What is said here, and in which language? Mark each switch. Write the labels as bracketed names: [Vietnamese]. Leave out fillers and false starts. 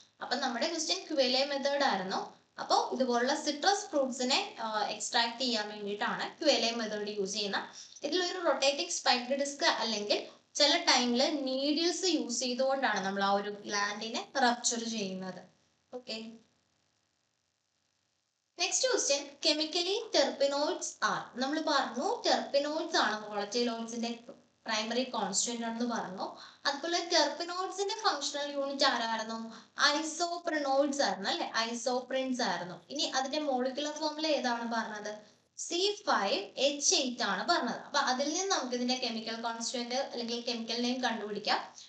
[Malayalam] അപ്പൊ നമ്മുടെ question ക്യുവെലെ method ആയിരുന്നു. അപ്പോൾ ഇതുപോലുള്ള സിട്രസ് ഫ്രൂട്ട്സിനെ എക്സ്ട്രാക്ട് ചെയ്യാൻ വേണ്ടിയിട്ടാണ് ക്യുവെലെ മെത്തേഡ് യൂസ് ചെയ്യുന്നത്. ഇതിലൊരു റൊട്ടേറ്റിംഗ് സ്പൈക്ഡ് ഡിസ്ക് അല്ലെങ്കിൽ ചില ടൈമിൽ നീഡിൽസ് യൂസ് ചെയ്തുകൊണ്ടാണ് നമ്മൾ ആ ഒരു ഗ്ലാൻഡിനെ റപ്ചർ ചെയ്യുന്നത്. [English] Okay. Next question, chemically terpenoids are. [Malayalam] നമ്മൾ പറഞ്ഞു terpenoids ആണ് volatile oilsന്റെ പ്രൈമറി കോൺസ്റ്റുവന്റ് ആണെന്ന് പറഞ്ഞു. അതുപോലെ ടെർപിനോയിഡ്സിന്റെ ഫങ്ഷണൽ യൂണിറ്റ് ആരായിരുന്നു? ഐസോപ്രിനോയിഡ്സ് ആയിരുന്നു അല്ലെ, ഐസോപ്രിൻസ് ആയിരുന്നു. ഇനി അതിന്റെ മോളിക്കുലർ ഫോർമുല ഏതാണ് പറഞ്ഞത്? C5H8 ആണ് പറഞ്ഞത്. അപ്പൊ അതിൽ നിന്ന് നമുക്ക് ഇതിന്റെ കെമിക്കൽ കോൺസ്റ്റുവന്റ് അല്ലെങ്കിൽ കെമിക്കൽ നെയിം കണ്ടുപിടിക്കാം.